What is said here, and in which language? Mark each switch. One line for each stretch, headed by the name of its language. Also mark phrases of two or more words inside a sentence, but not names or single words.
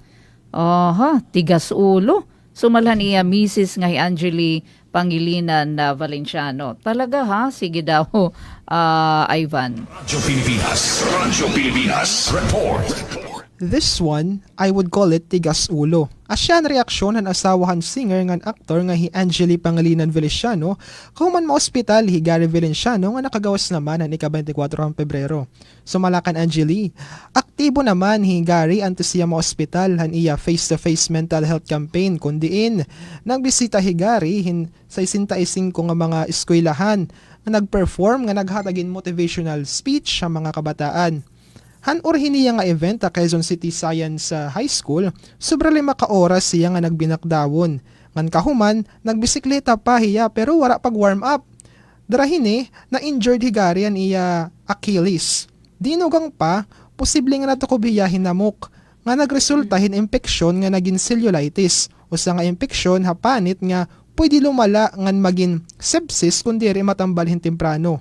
Filipino: Tigas ulo.
Waray: Sumalhan iya Mrs. nga Angeli Pangilinan na Valenciano. Talaga sige daw Ivan. Radyo Pilipinas Report.
English: This one, I would call it
Filipino: tigas ulo.
Waray: Asyan reaksyon ng asawahan singer ngan aktor nga hi Angeli Pangilinan Valenciano kuman ma-ospital hi Gary Valenciano nga nakagawas naman ang ika-24 Pebrero. Sumalakan Angeli, aktibo naman hi Gary antes siya ma-ospital han iya
English: face-to-face mental health campaign
Waray: kundiin nagbisita hi Gary sa 65 nga mga eskwelahan nga nagperform nga naghatagin
English: motivational speech
Waray: sa mga kabataan. Hanurhin niya nga event sa Quezon City Science High School, sobra 5 ka oras siya nga nagbinakdawon. Ngan kahuman, nagbisikleta pa hiya pero wala pag
English: warm up.
Waray: Darahini, na-injured higarian iya Achilles. Dinugang pa, posible nga natukob hiya hinamok. Nga nagresulta hin impeksyon nga naging cellulitis. Usa nga impeksyon hapanit nga pwede lumala ngan maging sepsis kundi rin matambalhin temprano.